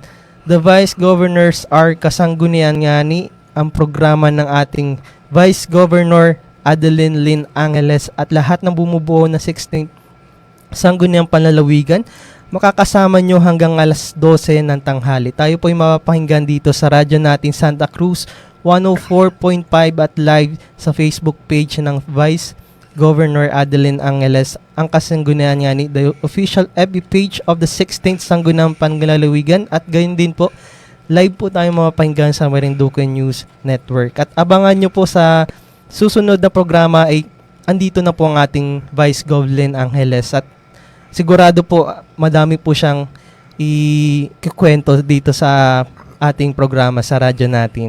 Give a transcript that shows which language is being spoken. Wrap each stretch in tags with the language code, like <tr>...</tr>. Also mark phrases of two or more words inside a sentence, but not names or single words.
<en>The Vice Governors are</en> <tl>Kasanggunian Ngani, ang programa ng ating Vice Governor Adeline Lin Angeles at lahat ng bumubuo na 16th Sangguniang Panlalawigan. Makakasama nyo hanggang alas 12 ng tanghali. Tayo po ay mapapakinggan dito sa radyo natin Santa Cruz 104.5 at live sa Facebook page ng Vice Governor Adeline Angeles, ang Kasangguniang Ngani,</tl> <en>the official FB page of the 16th</en> <tl>Sangguniang Panlalawigan, at gayon din po, live po tayo mapapakinggan sa Marinduque News Network. At abangan nyo po sa susunod na programa ay andito na po ang ating Vice Governor Angeles, at sigurado po madami po siyang ikikwento dito sa ating programa sa radyo natin.</tl>